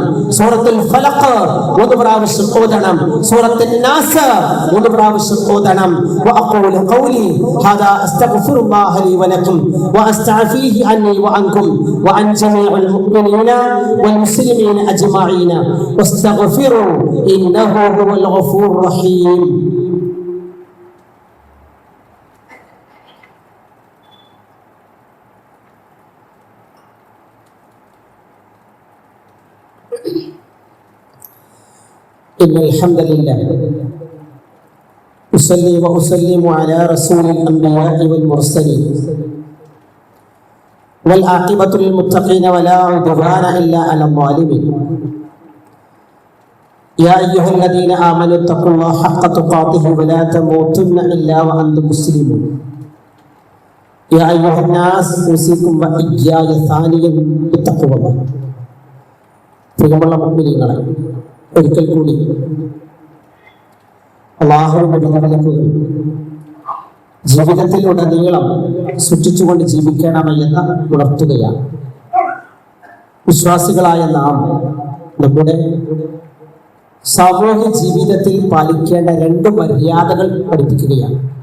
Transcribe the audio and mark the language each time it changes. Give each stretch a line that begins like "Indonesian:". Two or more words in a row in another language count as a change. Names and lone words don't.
Malayalam: സൂറത്തുൽ ഫലഖ് 3 പ്രാവശ്യം ഓതണം. സൂറത്തുൻ നാസ് 3 പ്രാവശ്യം ഓതണം.
Arabic: وأقول قولي هذا أستغفر الله لي ولكم وأستعفيه عني وعنكم وعن جميع المؤمنين والمسلمين أجمعين واستغفروا إنه هو الغفور الرحيم. إن الحمد لله أصلي وأسلم على رسول الأنبياء والمرسلين والعاقبة للمتقين ولا عدوان إلا على الظالمين يا أيها الذين آمنوا اتقوا الله حق تقاته ولا تموتن إلا وأنتم مسلمون يا أيها الناس أوصيكم وإياي ثانيا بتقوى الله.
Malayalam: പ്രിയമുള്ള മുഅ്മിനീങ്ങളെ, ഒരിക്കൽ കൂടി അല്ലാഹുവിന്റെ വിധിവിലക്കുകൾ ജീവിതത്തിലുടനീളം സൂക്ഷിച്ചുകൊണ്ട് ജീവിക്കണമെന്ന് ഉണർത്തുകയാണ്. വിശ്വാസികളായ നാം നമ്മുടെ സാമൂഹ്യ ജീവിതത്തിൽ പാലിക്കേണ്ട 2 മര്യാദകൾ പഠിപ്പിക്കുകയാണ്.